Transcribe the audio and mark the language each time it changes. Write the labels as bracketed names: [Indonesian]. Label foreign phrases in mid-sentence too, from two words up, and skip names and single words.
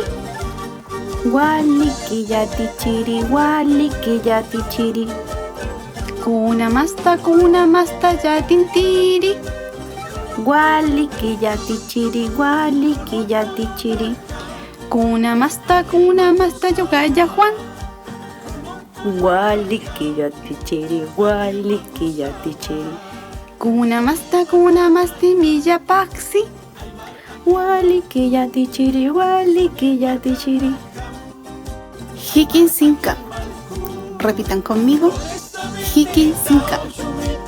[Aymara] Waliki yati chiri. Waliki yati chiri. Kuna masta yatin tiri. Waliki yati chiri. Waliki yati chiri. Kuna masta yogaya Juan. Waliki yati chiri. Waliki yati chiri. Kuna masta milla paxi. Waliki yati chiri. Waliki yati chiri. Hikin sinka. [Spanish] Repitan conmigo. [Aymara] Hikin sinka.